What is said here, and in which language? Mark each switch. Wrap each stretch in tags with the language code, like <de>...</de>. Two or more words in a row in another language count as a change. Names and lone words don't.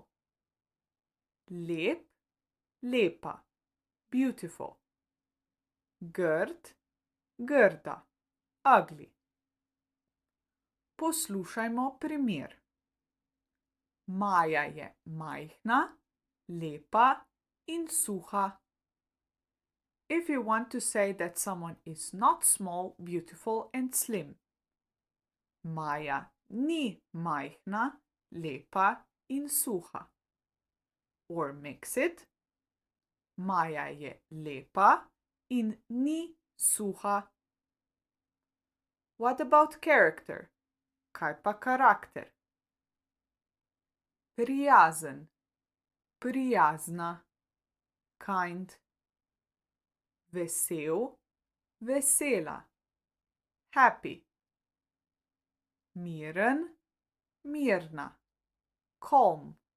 <sl>Lep, lepa, beautiful. Grd, grda, ugly. Poslušajmo primer. Maja je majhna, lepa in suha.</sl> <en>If you want to say that someone is not small, beautiful and slim.</en> <sl>Maja ni majhna, lepa in suha.</sl> <en>Or mix it.</en> <sl>Maja je lepa in ni suha.</sl> <en>What about character?</en> <sl>Kaj pa karakter? Prijazen, prijazna, kind. Vesel, vesela, happy. Miren, mirna, calm.</sl>